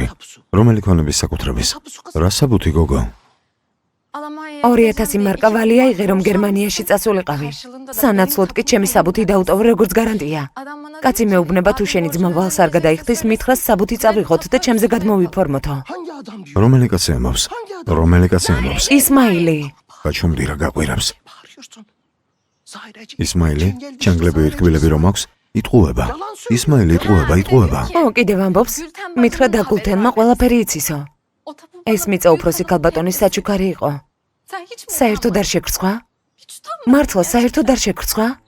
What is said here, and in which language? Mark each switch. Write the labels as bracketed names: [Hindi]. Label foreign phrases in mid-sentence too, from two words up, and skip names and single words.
[Georgian] რომელი ქონების საკუთრების? რა საბუთი გოგო? 2000 მარკა ვალი აიღე რომ გერმანიაში წასულიყავი. სანაცვლოდ კი ჩემი საბუთი დაუტოვე როგორც გარანტია. კაცი მეუბნება თუ შენი ძმა ვალს არ გადაიხდის, მითხრას საბუთი წავიღოთ და ჩემზე გადმოვიფორმოთო. [Turkish] Hangi adam diyor? [Georgian] რომელი კაცი ამბობს? რომელი კაცი ამბობს? ისმაილი. გაჩუმდი რა გაყვირებს. [Turkish] Bağırıyorsun. Zahireci. [Georgian] ისმაილი, ჩანგლები ითქვილები რომ აქვს? იტყუება. ისმაილი იტყუება. ო, კიდევ ამბობს? მითხრა დაგულთენმა ყველაფერი იცისო. ეს მიწა უფროსი ქალბატონის საჩუქარი იყო. საერთოდ არ შეგრცხვა? მართლა საერთოდ არ შეგრცხვა?